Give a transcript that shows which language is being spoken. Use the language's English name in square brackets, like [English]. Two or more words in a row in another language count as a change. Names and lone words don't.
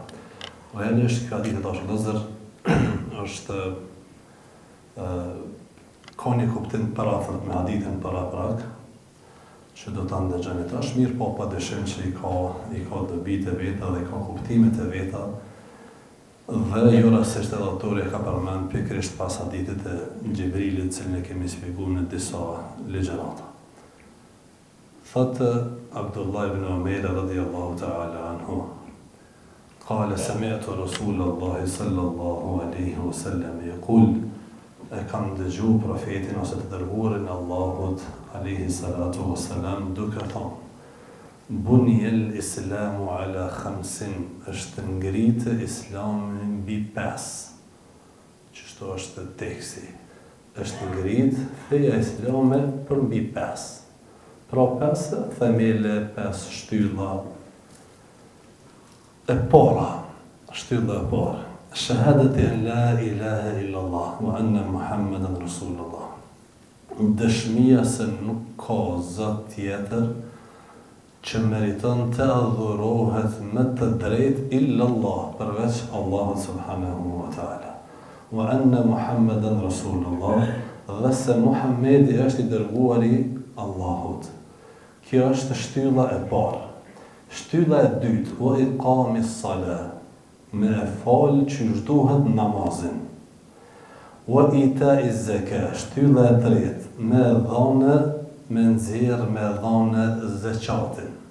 [Albanian] Realisht ka ditë tash vëllezër është ka një kuptim parafort me hadithin paraprak që do ta ndëgjoni tash, mirë po padyshim që i ka dobitë e veta dhe ka kuptimet e veta dhe jo rastisht edhe autori ka përmend pikërisht pas hadithit e Xhibrilit, cilin e kemi shpjeguar në disa ligjërata. Thotë Abdullah ibn Omer [Arabic] رضي الله تعالى عنه قال سمعت رسول الله صلى الله عليه وسلم يقول [Albanian] kam dëgju profetin ose të dërguarin e Allahut [Arabic] عليه الصلاة والسلام [Albanian] duke thonë [Arabic] بني الإسلام على خمس, [Albanian] është ngritë islami mbi 5. Çështo është teksti. Është ngritë feja islame për mbi 5. Pra 5 themele, 5 shtylla e para, shtylla e para. [Arabic] شهادة أن لا إله إلا الله وأن محمدا رسول الله. [Albanian] Dëshmia se nuk ka zot tjetër që meriton të adhurohet me të drejtë illallah, përveç Allahut [Arabic] سبحانه وتعالى. وأن محمدا رسول الله, [Albanian] dhe se Muhammedi është i dërguari Allahut. Kjo është shtylla e parë. Shtylla e dytë, [Arabic] وإقام الصلاة, [Albanian] me e falë që duhet namazin. [Arabic] وإيتاء الزكاة, [Albanian] shtylla e tretë, me dhënë, me nxjerr, me dhënë zakatin.